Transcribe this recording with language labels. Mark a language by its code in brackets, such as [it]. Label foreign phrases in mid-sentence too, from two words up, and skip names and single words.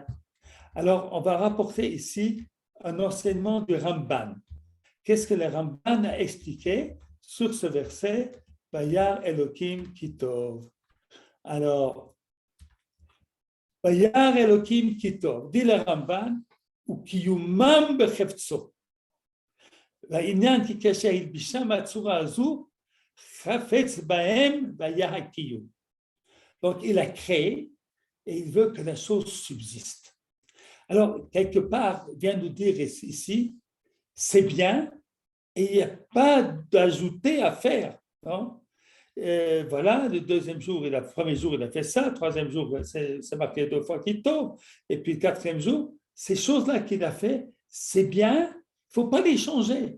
[fr] Alors, on va rapporter ici un enseignement du Ramban. Qu'est-ce que le Ramban a expliqué sur ce verset? [he] וירא אלוקים כי טוב. Alors, וירא אלוקים כי טוב, [fr] dit le Ramban, [he] וקיומם בחפצו. והעניין כי כאשר הלבישה מהצורה הזו, חפץ בהם והיה הקיום. [fr] Donc, il a créé et il veut que la chose subsiste. Alors, quelque part, il vient nous dire ici, c'est bien et il n'y a pas d'ajouter à faire. Non? Voilà, le deuxième jour, le premier jour, il a fait ça, le troisième jour, c'est marqué 2 fois qu'il tombe, et puis le quatrième jour, ces choses-là qu'il a fait, c'est bien, il ne faut pas les changer.